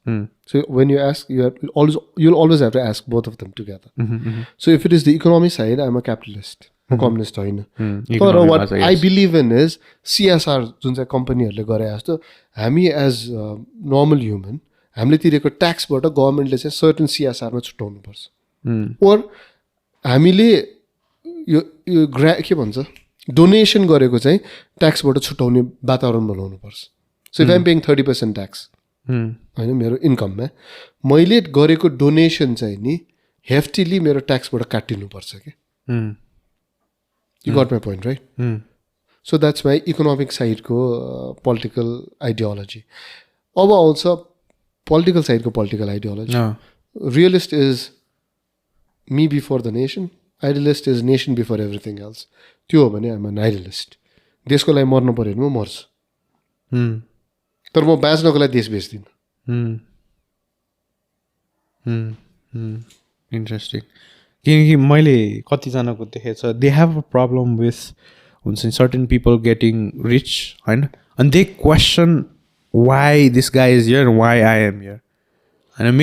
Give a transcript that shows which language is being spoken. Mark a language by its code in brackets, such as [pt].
[en] So when you ask you'll always have to ask both of them together. So if it is the economic side, I'm a capitalist. [ne] म communist होइन. [en] तर what I believe in is [ne] CSR जुन चाहिँ कम्पनीहरूले गरे जस्तो हामी [en] as normal human [ne] हामीले तिरेको ट्याक्सबाट गभर्मेन्टले चाहिँ सर्टन सिएसआरमा छुट्याउनुपर्छ. ओर हामीले यो के भन्छ डोनेसन गरेको चाहिँ ट्याक्सबाट छुट्याउने वातावरण बनाउनुपर्छ. [en] so if I'm paying [ne] 30% tax होइन मेरो इन्कममा मैले गरेको डोनेसन चाहिँ नि हेफ्टिली मेरो ट्याक्सबाट काटिनुपर्छ कि. [en] You got my point right. So that's my economic साइडको political ideology. [ne] अब आउँछ पोलिटिकल साइडको political ideology. [en] Realist is me before the nation. Idealist is nation before everything else. [ne] त्यो हो भने [en] I'm an idealist. [ne] देशको लागि मर्नु पऱ्यो भने म मर्छु. तर म बाँच्नको लागि देश बेच्दिनँ. [en] Interesting. [ne] किनकि मैले कतिजनाको देखेको छ [en] They have a problem with हुन्छ नि certain people getting rich होइन अनि they question why this guy is here why I am here होइन.